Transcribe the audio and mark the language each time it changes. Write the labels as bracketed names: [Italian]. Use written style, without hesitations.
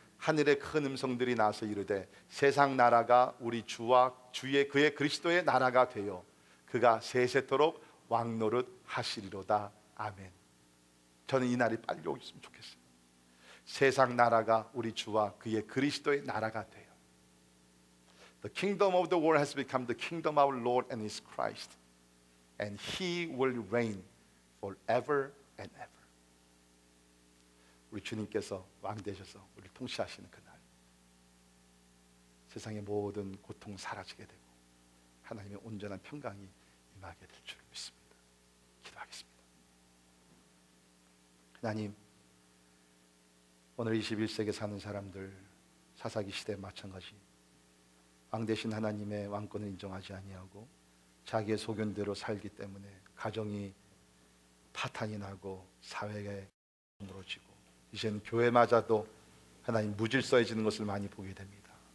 [Korean] 하늘의 큰 음성들이 나서 이르되 세상 나라가 우리 주와 그의 그리스도의 나라가 되어 그가 세세토록 왕노릇 하시리로다. 아멘. 저는 이 날이 빨리 오셨으면 좋겠어요. 세상 나라가 우리 주와 그의 그리스도의 나라가 돼요. [English] The kingdom of the world has become the kingdom of our Lord and His Christ, and He will reign forever and ever. [Korean] 우리 주님께서 왕 되셔서 우리를 통치하시는 그날, 세상의 모든 고통 사라지게 되고 하나님의 온전한 평강이 임하게 될 줄 믿습니다. 기도하겠습니다. 하나님, 오늘 21세기에 사는 사람들, 사사기 시대에 마찬가지 왕 되신 하나님의 왕권을 인정하지 아니하고 자기의 소견대로 살기 때문에 가정이 파탄이 나고 사회가 무너지고 이제는 교회마저도 하나님 무질서해지는 것을 많이 보게 됩니다.